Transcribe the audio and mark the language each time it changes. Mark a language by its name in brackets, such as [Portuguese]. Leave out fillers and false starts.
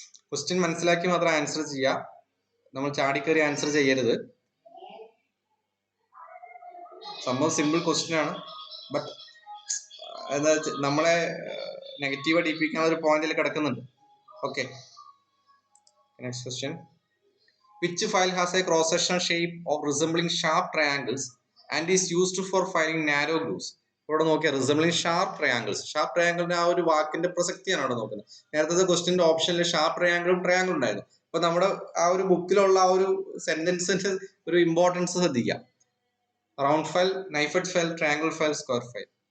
[Malayalam] Question മനസ്സിലാക്കി മാത്രം answer ചെയ്യാം, നമ്മൾ ചാടിക്കറി ആൻസർ ചെയ്യരുത്. സംഭവം സിമ്പിൾ ക്വസ്റ്റ്യൻ ആണ്, ബട്ട് എന്താ നമ്മളെ നെഗറ്റീവ് അടിപ്പിക്കുന്ന ഒരു പോയിന്റിൽ കിടക്കുന്നുണ്ട്. Okay, next question. [English] Which file has a cross-sectional shape of resembling sharp triangles and is used for filing narrow grooves? [Malayalam] ഇവിടെ നോക്കിയാൽ റിസംബ്ലിംഗ് ഷാർപ്പ് ട്രയാങ്കിൾസ്, ഷാർപ്പ് ട്രയാങ്കിളിന്റെ ആ ഒരു വാക്കിന്റെ പ്രസക്തിയാണ് അവിടെ നോക്കുന്നത്. നേരത്തെ ക്വസ്റ്റ്യന്റെ ഓപ്ഷനിൽ ഷാർപ്പ് ട്രയാങ്കിളും ട്രയാങ്കിളും ഉണ്ടായിരുന്നു. അപ്പൊ നമ്മുടെ ആ ഒരു ബുക്കിലുള്ള ആ ഒരു സെന്റൻസിന്റെ ഒരു ഇമ്പോർട്ടൻസ് ശ്രദ്ധിക്കാം. Round file, നൈഫഡ് file, triangle file, square file.